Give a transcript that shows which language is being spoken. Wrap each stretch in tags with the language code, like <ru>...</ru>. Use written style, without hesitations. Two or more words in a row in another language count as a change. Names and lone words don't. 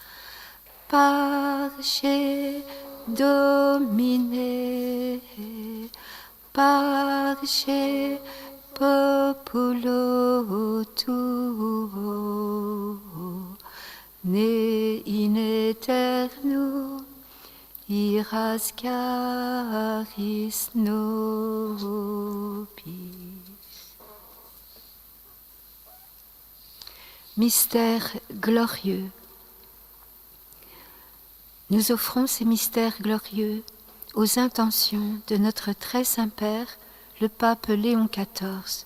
<la>Pace Domine, pace populo tuo, ne in aeternum iras caris nobis.</la> <fr>Mystère glorieux. Nous offrons ces mystères glorieux aux intentions de notre très Saint-Père, le pape Léon XIV,</fr>